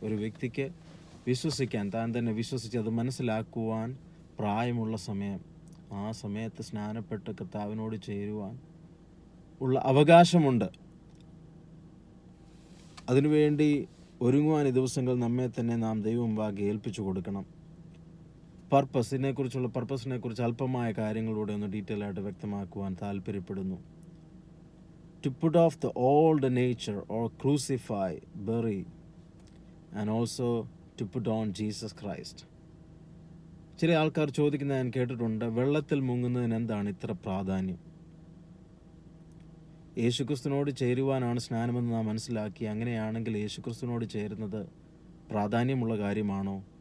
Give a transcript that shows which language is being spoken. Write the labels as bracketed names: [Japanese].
[Malayalam] ഒരു വ്യക്തിക്ക് വിശ്വസിക്കാൻ, താൻ തന്നെ വിശ്വസിച്ച് അത് മനസ്സിലാക്കുവാൻ പ്രായമുള്ള സമയം, ആ സമയത്ത് സ്നാനപ്പെട്ട് കർത്താവിനോട് ചേരുവാൻ ഉള്ള അവകാശമുണ്ട്. അതിനുവേണ്ടി ഒരുങ്ങുവാൻ ഈ ദിവസങ്ങൾ നമ്മെ തന്നെ നാം ദൈവമുമ്പാകെ ഏൽപ്പിച്ചു കൊടുക്കണം. പർപ്പസിനെ കുറിച്ച് അല്പമായ കാര്യങ്ങളിലൂടെ ഒന്ന് ഡീറ്റെയിൽ ആയിട്ട് വ്യക്തമാക്കുവാൻ താല്പര്യപ്പെടുന്നു. [English] To put off the old nature, or crucify, bury, and also to put on Jesus Christ. [Malayalam] ചില ആൾക്കാർ ചോദിക്കുന്നത് ഞാൻ കേട്ടിട്ടുണ്ട്, വെള്ളത്തിൽ മുങ്ങുന്നതിന് എന്താണ് ഇത്ര പ്രാധാന്യം? യേശുക്രിസ്തുവിനോട് ചേരുവാനാണ് സ്നാനമെന്ന് നാം മനസ്സിലാക്കി. അങ്ങനെയാണെങ്കിൽ യേശുക്രിസ്തുവിനോട് ചേരുന്നത് പ്രാധാന്യമുള്ള കാര്യമാണോ?